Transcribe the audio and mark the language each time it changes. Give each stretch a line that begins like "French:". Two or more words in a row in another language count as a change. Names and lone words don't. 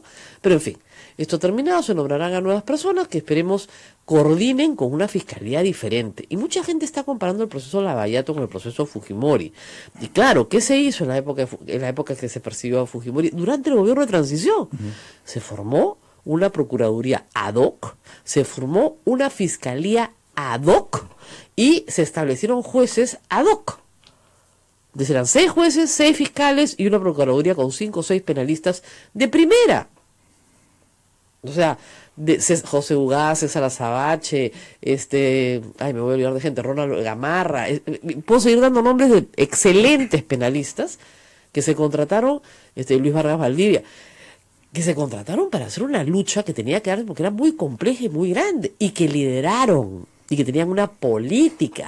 Spanish: Pero en fin, esto terminado, se nombrarán a nuevas personas que esperemos coordinen con una fiscalía diferente. Y mucha gente está comparando el proceso Lavallato con el proceso Fujimori. Y claro, ¿qué se hizo en la época que se persiguió a Fujimori? Durante el gobierno de transición se formó una procuraduría
Latin: ad hoc,
Spanish: se formó una fiscalía
Latin: ad hoc
Spanish: y se establecieron jueces
Latin: ad hoc.
Spanish: Eran 6 jueces, 6 fiscales y una procuraduría con 5 o 6 penalistas de primera. O sea, José Ugaz, César Azabache, me voy a olvidar de gente, Ronald Gamarra, puedo seguir dando nombres de excelentes penalistas que se contrataron, Luis Vargas Valdivia, que se contrataron para hacer una lucha que tenía que dar, porque era muy compleja y muy grande, y que lideraron, y que tenían una política.